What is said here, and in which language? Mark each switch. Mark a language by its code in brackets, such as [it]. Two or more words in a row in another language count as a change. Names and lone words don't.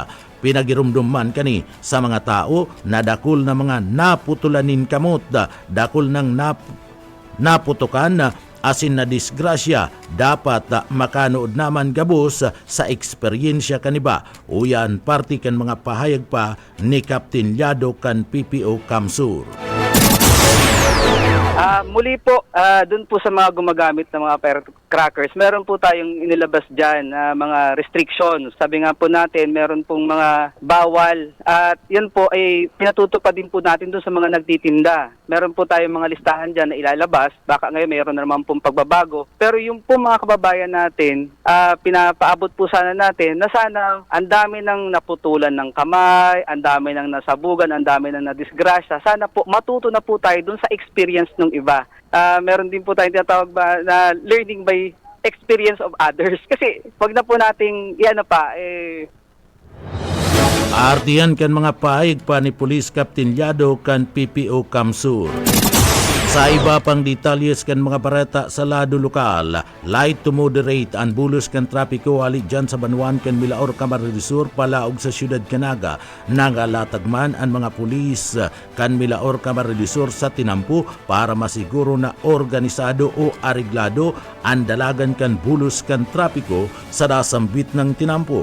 [bik] Pinagirumduman kani sa mga tao na dakol na mga naputulanin kamot, dakol ng naputukan asin na disgrasya, dapat makanood naman gabos sa eksperyensya kaniba. Uyan party kan mga pahayag pa ni Captain Llado kan PPO Kamsur. [tl] Muli po, dun po sa mga gumagamit ng mga firecrackers, meron po tayong inilabas dyan mga restrictions. Sabi nga po natin, meron pong mga bawal at yan po ay pinatutupad din po natin dun sa mga nagtitinda. Meron po tayong mga listahan dyan na ilalabas. Baka ngayon meron na naman pong pagbabago. Pero yung po mga kababayan natin, pinapaabot po sana natin na sana ang dami ng naputulan ng kamay, ang dami ng nasabugan, ang dami ng nadisgrasya. Sana po matuto na po tayo dun sa experience ng iba. Meron din po tayong tinatawag ba na [en] learning by experience of others. [tl] Kasi wag na po nating [bik] Artiyan kan mga paig pa ni Police Captain Llado kan PPO Kamsur. Sa iba pang detalyes kan mga bareta sa lado lokal, [en] light to moderate [bik] ang bulos kan trapiko ali dyan sa Banuan kan Milaor, Camarines Sur palaog sa siyudad Canaga. Nangalatagman ang mga pulis kan Milaor, Camarines Sur sa tinampo para masiguro na organisado o areglado ang dalagan kan bulos kan trapiko sa dasambit ng tinampo.